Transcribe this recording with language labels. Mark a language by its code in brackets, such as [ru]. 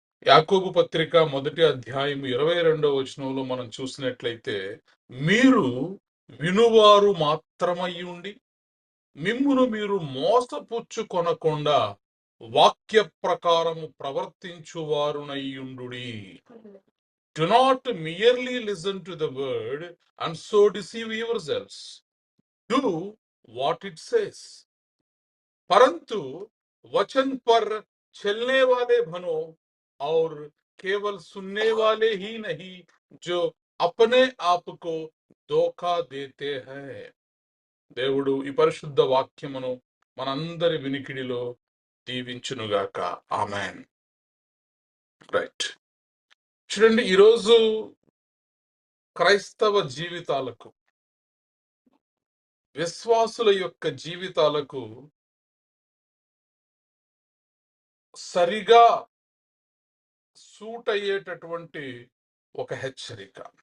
[te] యాకోబు పత్రిక 1వ అధ్యాయం 22వ వచనంలో మనం చూసినట్లయితే, మీరు వినువారు మాత్రమై ఉండి మిమ్మును మీరు మోసపుచ్చుకొనకుండా వాక్య ప్రకారము ప్రవర్తించువారునయ్యుండుడి. [en] Do not merely listen to the word and so deceive yourselves. Do what it says. [hi] परंतु वचन पर चलने वाले बनो और केवल सुनने वाले ही नहीं जो अपने आप को धोखा देते हैं. [te] దేవుడు ఈ పరిశుద్ధ వాక్యమును మనందరి వినికిడిలో దీవించునుగాక. ఆమేన్. రైట్. చూడండి, ఈరోజు క్రైస్తవ జీవితాలకు, విశ్వాసుల యొక్క జీవితాలకు సరిగా సూట్ అయ్యేటటువంటి ఒక హెచ్చరిక.